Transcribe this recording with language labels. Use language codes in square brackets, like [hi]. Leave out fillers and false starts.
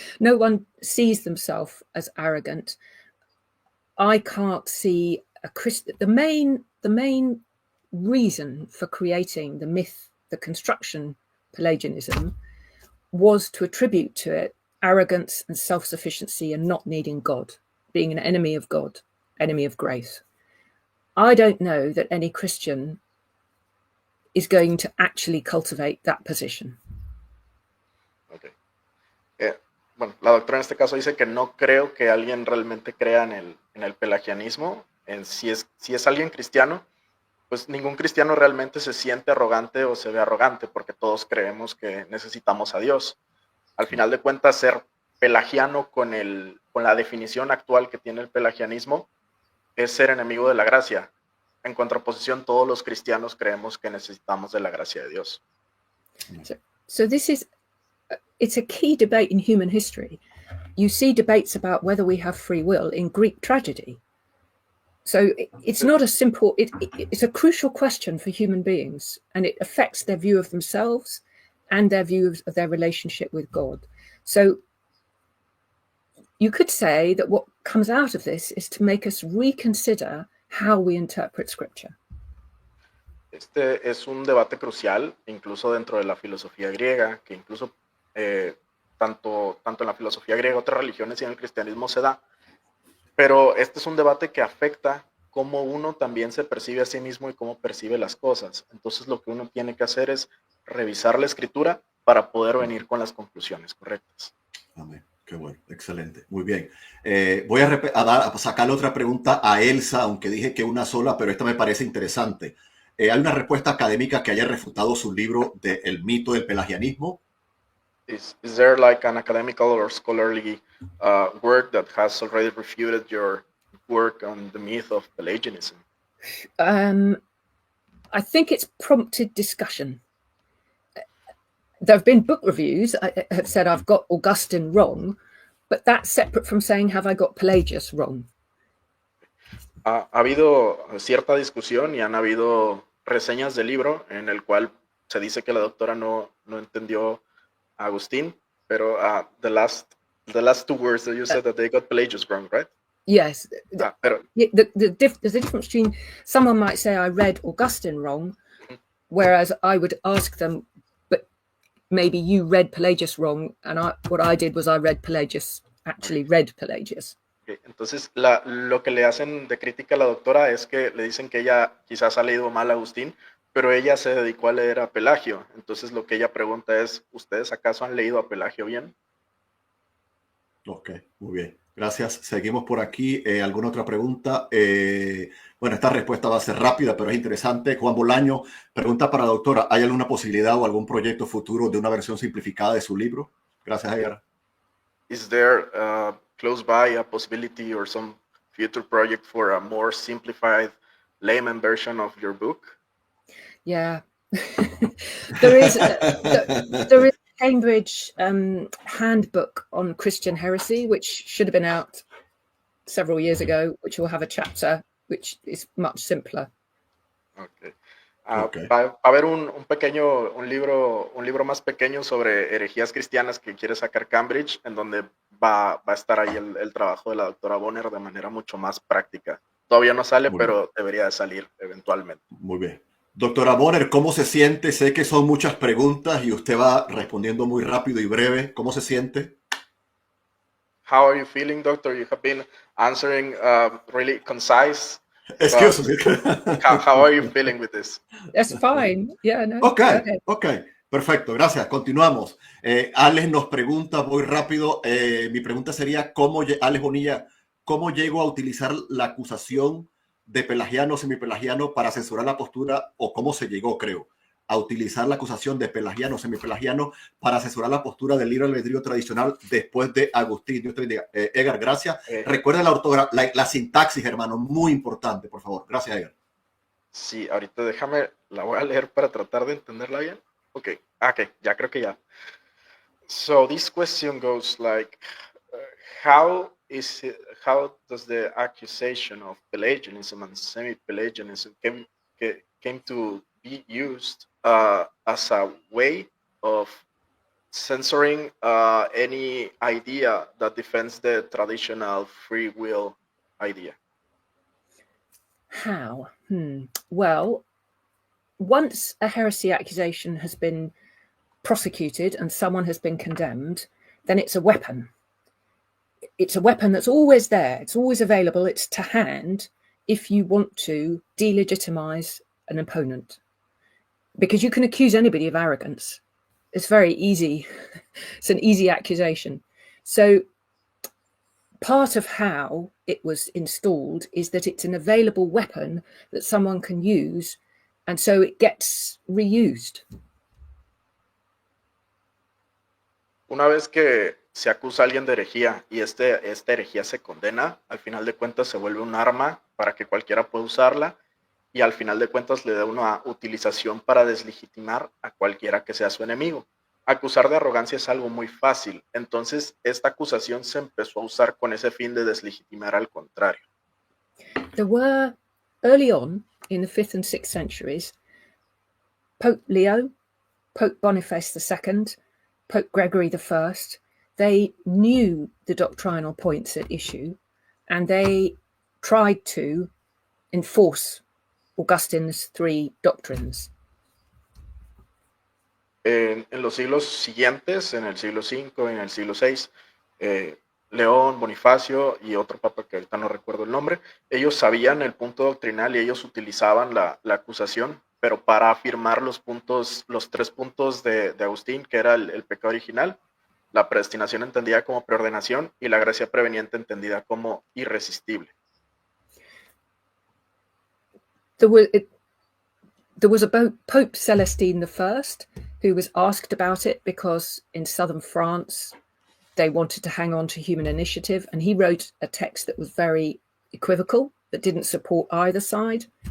[en] No one sees themselves as arrogant. I can't see the main reason for creating the myth, the construction Pelagianism, was to attribute to it arrogance and self-sufficiency and not needing God, being an enemy of God, enemy of grace. I don't know that any Christian is going to actually cultivate that position. Okay. [es] Bueno, la doctora en este caso dice que no creo que alguien realmente crea en el pelagianismo. Si es alguien cristiano, pues ningún cristiano realmente se siente arrogante o se ve arrogante, porque todos creemos que necesitamos a Dios. Al final de cuentas, ser pelagiano con la definición actual que tiene el pelagianismo es ser enemigo de la gracia. En contraposición, todos los cristianos creemos que necesitamos de la gracia de Dios. [en] So it's a key debate in human history. You see debates about whether we have free will in Greek tragedy. So it's not a simple, it's a crucial question for human beings, and it affects their view of themselves and their view of their relationship with God. So you could say that what comes out of this is to make us reconsider how we interpret Scripture. [es] Este es un debate crucial, incluso dentro de la filosofía griega, que incluso tanto en la filosofía griega, otras religiones y en el cristianismo se da. Pero este es un debate que afecta cómo uno también se percibe a sí mismo y cómo percibe las cosas. Entonces lo que uno tiene que hacer es revisar la escritura para poder venir con las conclusiones correctas. Amén. Qué bueno, excelente, muy bien. Voy a sacarle otra pregunta a Elsa, aunque dije que una sola, pero esta me parece interesante. ¿Hay una respuesta académica que haya refutado su libro de El mito del pelagianismo? [en] Is there like an academical or scholarly work that has already refuted your work on the myth of Pelagianism? I think it's prompted discussion. There have been book reviews I have said I've got Augustine wrong, but that's separate from saying have I got Pelagius wrong. [es] Ha habido cierta discusión y han habido reseñas del libro en el cual se dice que la doctora no entendió a Agustín, pero [en] the last two words that you said that they got Pelagius wrong, right? Yes. [es] Pero [en] There's a difference between someone might say I read Augustine wrong, whereas I would ask them, but maybe you read Pelagius wrong, and what I did was I read Pelagius, actually read Pelagius. Okay. [es] Entonces, lo que le hacen de crítica a la doctora es que le dicen que ella quizás ha leído mal a Agustín, pero ella se dedicó a leer a Pelagio. Entonces, lo que ella pregunta es, ¿ustedes acaso han leído a Pelagio bien? Ok, muy bien. Gracias. Seguimos por aquí. ¿Alguna otra pregunta? Bueno, esta respuesta va a ser rápida, pero es interesante. Juan Bolaño pregunta para la doctora, ¿hay alguna posibilidad o algún proyecto futuro de una versión simplificada de su libro? Gracias, Edgar. [en] Is there close by a possibility or some future project for a more simplified layman version of your book? Yeah. There is a Cambridge handbook on Christian heresy, which should have been out several years ago, which will have a chapter which is much simpler. Okay. Okay. [es] Va a haber un libro más pequeño sobre herejías cristianas que quiere sacar Cambridge, en donde va a estar ahí el trabajo de la doctora Bonner de manera mucho más práctica. Todavía no sale, Muy bien. pero debería de salir eventualmente. Muy bien. Doctora Bonner, ¿cómo se siente? Sé que son muchas preguntas y usted va respondiendo muy rápido y breve. ¿Cómo se siente? [en] How are you feeling, doctor? You have been answering really concise. Excuse me. How are you feeling with this? That's fine. Yeah, no. Ok, go ahead. [es] ok. Perfecto, gracias. Continuamos. Alex nos pregunta muy rápido. Mi pregunta sería, Alex Bonilla, ¿cómo llego a utilizar la acusación de pelagiano o semipelagiano para censurar la postura, o cómo se llegó, creo, a utilizar la acusación de pelagiano o semipelagiano para censurar la postura del libre albedrío tradicional después de Agustín? Dios te bendiga. Edgar, gracias. Recuerda la sintaxis, hermano, muy importante, por favor. Gracias, Edgar. Sí, ahorita déjame, la voy a leer para tratar de entenderla bien. Okay, ya creo que ya. [en] So this question goes like, how does the accusation of Pelagianism and semi-Pelagianism came to be used as a way of censoring any idea that defends the traditional free will idea? How? Well, once a heresy accusation has been prosecuted and someone has been condemned, then it's a weapon. It's a weapon that's always there. It's always available. It's to hand if you want to delegitimize an opponent, because you can accuse anybody of arrogance. It's very easy. It's an easy accusation. So part of how it was installed is that it's an available weapon that someone can use, and so it gets reused. [es] Una vez que se acusa a alguien de herejía y esta herejía se condena, al final de cuentas se vuelve un arma para que cualquiera pueda usarla, y al final de cuentas le da una utilización para deslegitimar a cualquiera que sea su enemigo. Acusar de arrogancia es algo muy fácil, entonces esta acusación se empezó a usar con ese fin de deslegitimar al contrario. [en] There were, early on in the 5th and 6th centuries, Pope Leo, Pope Boniface II, Pope Gregory I, they knew the doctrinal points at issue, and they tried to enforce Augustine's 3 doctrines. [es] En los siglos siguientes, en el siglo V y en el siglo VI, León, Bonifacio y otro papa que ahorita no recuerdo el nombre, ellos sabían el punto doctrinal y ellos utilizaban la acusación, pero para afirmar los 3 puntos de Agustín, que era el pecado original, la predestinación entendida como preordenación y la gracia preveniente entendida como irresistible. [en] There was a Pope Celestine I who was asked about it because in southern France they wanted to hang on to human initiative, and he wrote a text that was very equivocal, that didn't support either side.